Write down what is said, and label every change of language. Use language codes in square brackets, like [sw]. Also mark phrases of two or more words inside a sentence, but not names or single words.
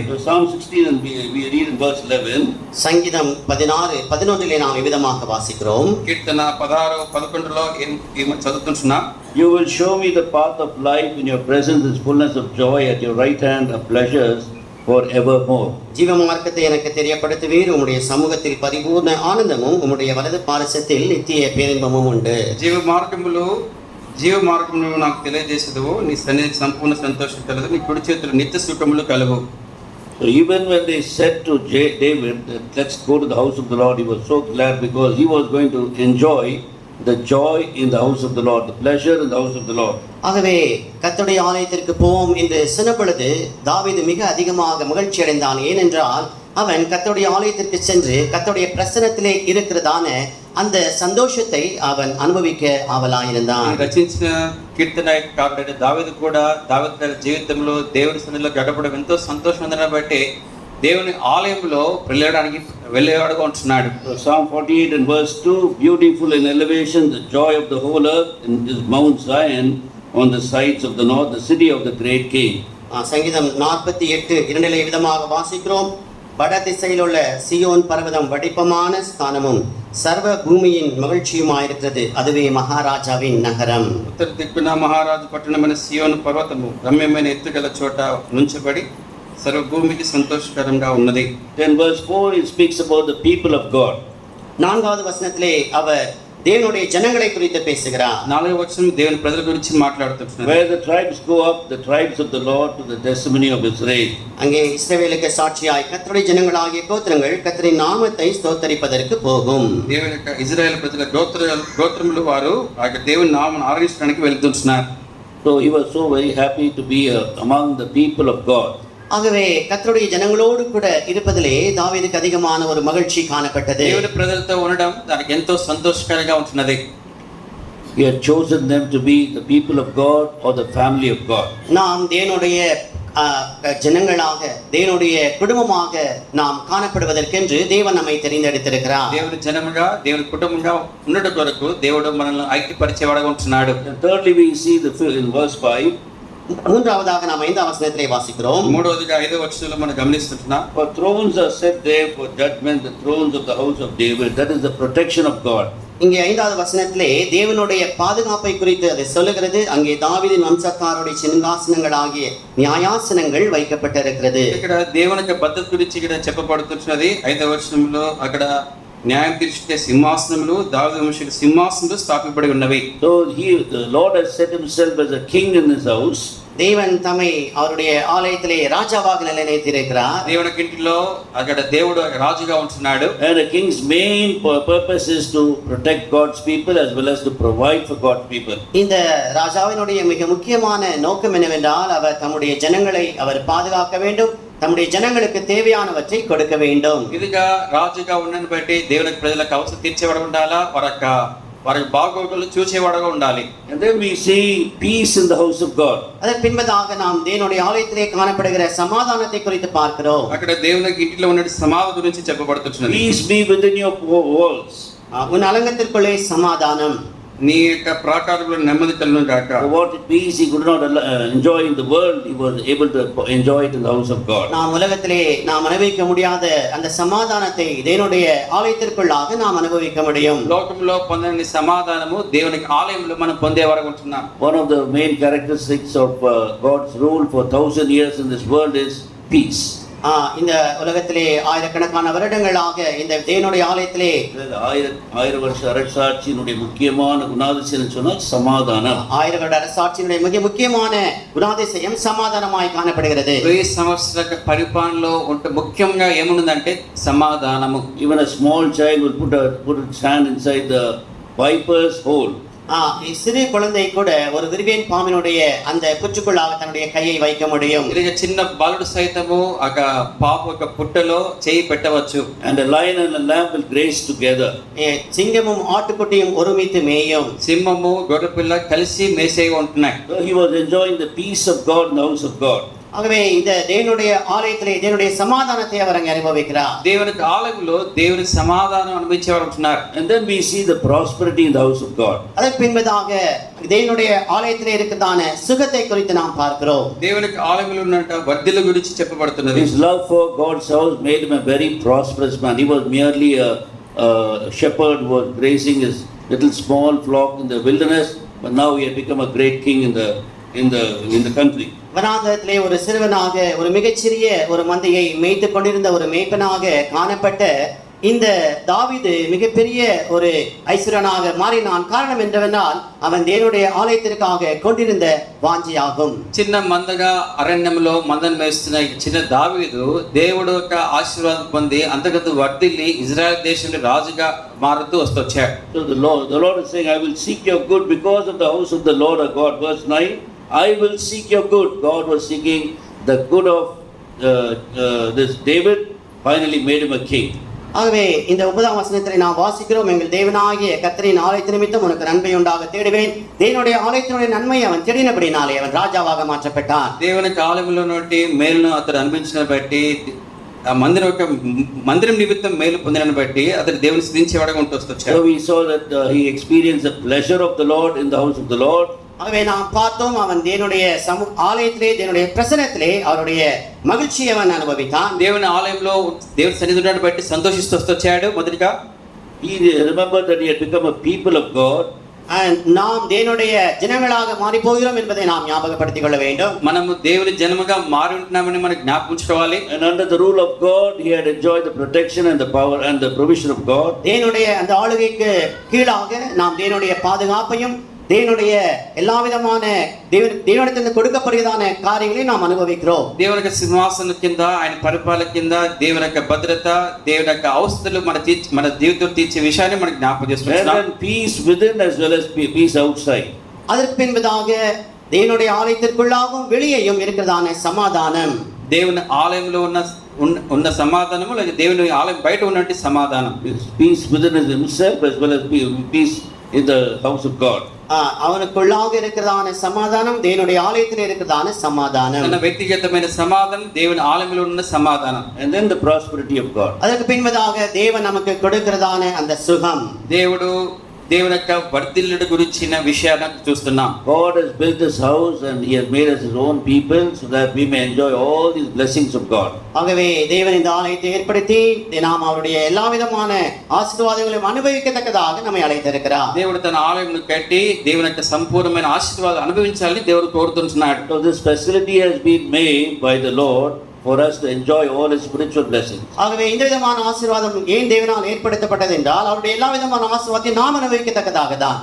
[en] Psalm 16 and we read in verse 11. [ta] சங்கீதம் 16:11 நாம் விதமாக வாசிக்கிறோம். [te] కీర్తన 16:11లో చదువుతుంటున్నా. [en] You will show me the path of life. In your presence is fullness of joy. At your right hand are pleasures forevermore. [ta] ஜீவ மார்க்கத்தை எனக்கு தெரியப்படுத்துவீர். உம்முடைய சமூகத்தில் பரிபூர்ண ஆனந்தமும் உம்முடைய வலது பாரசத்தில் நித்திய பேரின்பமும் உண்டு. [te] జీవ మార్గములు జీవ మార్గమును నాకు తెలియజేసేదవు, నీ సన్నిధి సంపూర్ణ సంతోషం కలదు, నీ కుడి చేతులు నిత్య సుఖములు కలవు. [en] So even when they said to David, let's go to the house of the Lord, he was so glad because he was going to enjoy the joy in the house of the Lord, the pleasure in the house of the Lord. [ta] ஆகவே கர்த்தருடைய ஆலயத்திற்கு போவோம் என்று சொன்ன பொழுது தாவீது மிக அதிகமாக மகிழ்ச்சி அடைந்தான். ஏனென்றால் அவன் கர்த்தருடைய ஆலயத்திற்கு சென்று கர்த்தருடைய பிரசன்னத்திலே இருக்கிறதான அந்த சந்தோஷத்தை அவன் அனுபவிக்க ஆவலாயிருந்தான். [te] రచించిన కీర్తనకారుడైన దావీదు కూడా దావీదు గారి జీవితంలో దేవుని సన్నిధిలో గడపడం ఎంతో సంతోషం ఉందని బట్టి దేవుని ఆలయంలో వెళ్ళేవాడుగా ఉంటున్నాడు. [en] So Psalm 48 and verse 2, beautiful in elevation, the joy of the whole earth is Mount Zion on the sides of the north, the city of the great king. [ta] சங்கீதம் 48:2 விதமாக வாசிக்கிறோம். வட திசையில் உள்ள சியோன் பர்வதம் வடிப்பமான ஸ்தானமும் சர்வ பூமியின் மகிழ்ச்சியுமாயிருக்கிறது, அதுவே மகாராஜாவின் நகரம். [te] ఉత్తర దిక్కున మహారాజు పట్టణమైన సియోను పర్వతము రమ్యమైన ఎత్తుగల చోట నుంచబడి సర్వ భూమికి సంతోషకరంగా ఉన్నది. [en] Then verse 4, it speaks about the people of God. [ta] 4வது வசனத்திலே அவர் தேவனுடைய ஜனங்களை குறித்து பேசுகிறார். [te] 4వ వచనం దేవుని ప్రజల గురించి మాట్లాడుతున్నారు. [en] Where the tribes go up, the tribes of the Lord, to the testimony of Israel. [ta] அங்கே இஸ்ரவேலுக்கு சாட்சியாய் கர்த்தருடைய ஜனங்களாகிய கோத்திரங்கள் கர்த்தரின் நாமத்தை ஸ்தோத்தரிப்பதற்கு போகும். [te] దేవుని యొక్క ఇజ్రాయెల్ ప్రజల గోత్రములు వారు ఆ యొక్క దేవుని నామమును ఆరాధించడానికి వెళ్తున్నారు. [en] So he was so very happy to be among the people of God. [ta] ஆகவே கர்த்தருடைய ஜனங்களோடு கூட இருப்பதிலே தாவீதுக்கு அதிகமான ஒரு மகிழ்ச்சி காணப்பட்டது. [te] దేవుని ప్రజలతో ఉండడం దానికి ఎంతో సంతోషకరంగా ఉంటున్నది. [en] He had chosen them to be the people of God or the family of God. [ta] நாம் தேவனுடைய ஜனங்களாக தேவனுடைய குடும்பமாக நாம் காணப்படுவதற்கென்று தேவன் நம்மை தெரிந்தெடுத்திருக்கிறார். [te] దేవుని జనముగా దేవుని కుటుంబంగా ఉండడం కొరకు దేవుడు మనల్ని ఐక్యపరిచేవాడుగా ఉంటున్నాడు. [en] And thirdly, we see in verse 5. [ta] மூன்றாவதாக நாம் 5வது வசனத்திலே வாசிக்கிறோம். [te] మూడవదిగా 5వ వచనంలో మనం గమనిస్తున్నాం. [en] For thrones are set there for judgment, the thrones of the house of David. That is the protection of God. [ta] இங்கே 5வது வசனத்திலே தேவனுடைய பாதுகாப்பை குறித்து அதை சொல்லுகிறது. அங்கே தாவீதின் வம்சத்தாருடைய சிங்காசனங்களாகிய நியாயாசனங்கள் வைக்கப்பட்டிருக்கிறது. [te] ఇక్కడ దేవుని యొక్క భద్రత గురించి ఇక్కడ చెప్పబడుతున్నది. 5వ వచనంలో అక్కడ న్యాయం తీర్చే సింహాసనములు దావీదు వంశీయుల సింహాసనములు స్థాపింపబడి ఉన్నవి. [en] So the Lord has set himself as a king in his house. [ta] தேவன் தம்மை அவருடைய ஆலயத்திலே ராஜாவாக நிலைநிறுத்தியிருக்கிறார். [te] దేవుని ఇంటిలో అక్కడ దేవుడు రాజుగా ఉంటున్నాడు. [en] And a king's main purpose is to protect God's people as well as to provide for God's people. [ta] இந்த ராஜாவினுடைய மிக முக்கியமான நோக்கம் என்னவென்றால் அவர் தம்முடைய ஜனங்களை அவர் பாதுகாக்க வேண்டும், தம்முடைய ஜனங்களுக்கு தேவையானவற்றை கொடுக்க வேண்டும். [te] ఇదిగా రాజుగా ఉన్నని బట్టి దేవుని ప్రజలకు అవసరం తీర్చేవాడు ఉండాలా, వారి బాగోగులు చూసేవాడుగా ఉండాలి. [en] And then we see peace in the house of God. [ta] அதன் பின்பதாக நாம் தேவனுடைய ஆலயத்திலே காணப்படுகிற சமாதானத்தை குறித்து பார்க்கிறோம். [te] అక్కడ దేవుని ఇంటిలో ఉన్న సమాధానం గురించి చెప్పబడుతున్నది. [en] Peace be within your walls. [ta] உன் அலங்கத்திற்குள்ளே சமாதானம், [te] నీ యొక్క ప్రాకారంలో నెమ్మది కలుగును గాక. [en] What peace he could not enjoy in the world, he was able to enjoy it in the house of God. [ta] நாம் உலகத்திலே நாம் அனுபவிக்க முடியாத அந்த சமாதானத்தை தேவனுடைய ஆலயத்திற்குள்ளாக நாம் அனுபவிக்க முடியும். [te] లోకంలో పొందని సమాధానము దేవునికి ఆలయంలో మనం పొందేవారుగా ఉంటున్నాం. [en] One of the main characteristics of God's rule for 1,000 years in this world is peace. [ta] இந்த உலகத்திலே ஆயிரக்கணக்கான வருடங்களாக இந்த தேவனுடைய ஆலயத்திலே ஆயிரம் வருஷ அரசாட்சியினுடைய முக்கியமான குணாதிசயம் சொன்னால் சமாதானம். 1000 வருட அரசாட்சியினுடைய மிக முக்கியமான குணாதிசயம் சமாதானமாய் காணப்படுகிறது. [te] 1000 సంవత్సరాల పరిపాలనలో ఉంటే ముఖ్యంగా ఏముందంటే సమాధానము. [en] Even a small child will put its hand inside the viper's hole. [ta] சிறு குழந்தை கூட ஒரு விரிவேன் பாம்பினுடைய அந்த புற்றுக்குள்ளாக தன்னுடைய கையை வைக்க முடியும். [te] ఇది చిన్న బాలుడు సైతము ఒక పాప ఒక పుట్టలో చేయి పెట్టవచ్చు. [en] And a lion and a lamb will graze together. [ta] சிங்கமும் ஆட்டுக்குட்டியும் ஒருமித்து மேயும். [te] సింహము గొర్రెపిల్ల కలిసి మేసేగా ఉంటున్నాయి. [en] So he was enjoying the peace of God in the house of God. [ta] ஆகவே இந்த தேவனுடைய ஆலயத்திலே தேவனுடைய சமாதானத்தை அவர் அங்கே அனுபவிக்கிறார். [te] దేవునికి ఆలయంలో దేవుని సమాధానం అనుభవించేవారు ఉంటున్నారు. [en] And then we see the prosperity in the house of God. [ta] அதற்கு பின்பதாக தேவனுடைய ஆலயத்திலே இருக்கிறதான சுகத்தை குறித்து நாம் பார்க்கிறோம். [te] దేవునికి ఆలయంలో ఉన్న వర్ధిల్ల గురించి చెప్పబడుతున్నది. [en] His love for God's house made him a very prosperous man. He was merely a shepherd who was grazing his little small flock in the wilderness, but now he had become a great king in the country. [ta] வனாந்தரத்திலே ஒரு சிறுவனாக ஒரு மிகச்சிறிய ஒரு மந்தையை மேய்த்து கொண்டிருந்த ஒரு மேய்ப்பனாக காணப்பட்ட இந்த தாவீது மிகப்பெரிய ஒரு ஐஸ்வரனாக மாறினான். காரணம் என்னவென்றால் அவன் தேவனுடைய ஆலயத்திற்காக கொண்டிருந்த வாஞ்சையாகும். [te] చిన్న మందగా అరణ్యంలో మందను మేస్తున్న ఈ చిన్న దావీదు దేవుడు యొక్క ఆశీర్వాదం పొంది అంతకంత వర్ధిల్లి ఇజ్రాయెల్ దేశంలో రాజుగా మారుతూ వస్తొచ్చాడు. [en] So the Lord is saying, I will seek your good because of the house of the Lord our God. Verse 9, I will seek your good. God was seeking the good of this David, finally made him a king. [ta] ஆகவே இந்த 9ஆம் வசனத்திலே நாம் வாசிக்கிறோம், எங்கள் தேவனாகிய கர்த்தரின் ஆலயத்து நிமித்தம் உனக்கு நன்மை உண்டாக தேடுவேன். தேவனுடைய ஆலயத்தினுடைய நன்மை அவன் தேடினபடினாலே அவன் ராஜாவாக மாற்றப்பட்டான். [te] దేవుని కాలంలో నుండి మేలును అతడు అనిపించిన బట్టి ఆ మందిరం నిమిత్తం మేలు పొందినని బట్టి అతడు దేవుని స్థుతించేవాడుగా ఉంటూ వస్తొచ్చాడు. [en] So we saw that he experienced the pleasure of the Lord in the house of the Lord. [ta] ஆகவே நாம் பார்த்தோம், அவன் தேவனுடைய ஆலயத்திலே தேவனுடைய பிரசன்னத்திலே அவருடைய மகிழ்ச்சியை அவன் அனுபவித்தான். [te] దేవుని ఆలయంలో దేవుని సన్నిధిని బట్టి సంతోషిస్తూ వస్తొచ్చాడు. మొదటిగా [en] He remembered that he had become a people of God. [ta] நாம் தேவனுடைய ஜனங்களாக மாறி போகிறோம் என்பதை நாம் ஞாபகப்படுத்திக் கொள்ள வேண்டும். [te] మనము దేవుని జనముగా మారి ఉంటున్నామని మనం జ్ఞాపకించుకోవాలి. [en] And under the rule of God, he had enjoyed the protection and the power and the provision of God. [ta] தேவனுடைய அந்த ஆளுகைக்கு கீழாக நாம் தேவனுடைய பாதுகாப்பையும் தேவனுடைய எல்லா விதமான தேவனிடத்திலிருந்து கொடுக்கப்படுகிறதான காரியங்களை நாம் அனுபவிக்கிறோம். [te] దేవుని యొక్క సింహాసనం కింద, ఆయన పరిపాలన కింద దేవుని యొక్క భద్రత, దేవుని యొక్క అవస్థలు మన జీవితంలో తీర్చే విషయాన్ని మనకు జ్ఞాపకం చేసుకుంటున్నాం. [en] And peace within as well as peace outside. [ta] அதற்கு பின்பதாக தேவனுடைய ஆலயத்திற்குள்ளாகவும் வெளியேயும் இருக்கிறதான சமாதானம், [te] దేవుని ఆలయంలో ఉన్న సమాధానము, లేదా దేవుని ఆలయం బయట ఉన్నటువంటి సమాధానం. [en] Peace within himself as well as peace in the house of God. [ta] அவனுக்குள்ளாக இருக்கிறதான சமாதானம், தேவனுடைய ஆலயத்தில் இருக்கிறதான சமாதானம், [te] తన వ్యక్తిగతమైన సమాధానం, దేవుని ఆలయంలో ఉన్న సమాధానం. [en] And then the prosperity of God. [ta] அதற்கு பின்பதாக தேவன் நமக்கு கொடுக்கிறதான அந்த சுகம். [te] దేవుని యొక్క వర్ధిల్లుడు గురించిన విషయాన్ని చూస్తున్నాం. [en] God has built his house and he has made us his own people so that we may enjoy all these blessings of God. [ta] ஆகவே தேவன் இந்த ஆலயத்தை ஏற்படுத்தி நாம் அவருடைய எல்லா விதமான ஆசீர்வாதங்களையும் அனுபவிக்கத்தக்கதாக நம்மை அழைத்திருக்கிறார். [te] దేవుడు తన ఆలయంను కట్టి దేవుని యొక్క సంపూర్ణమైన ఆశీర్వాదాలు అనుభవించాలని దేవుడు కోరుతున్నాడు. [en] So this facility has been made by the Lord for us to enjoy all his spiritual blessings. [ta] ஆகவே இந்த விதமான ஆசீர்வாதம் ஏன் தேவனால் ஏற்படுத்தப்பட்டது என்றால் அவருடைய எல்லா விதமான ஆசீர்வாதத்தை நாம் அனுபவிக்கத்தக்கதாக தான்.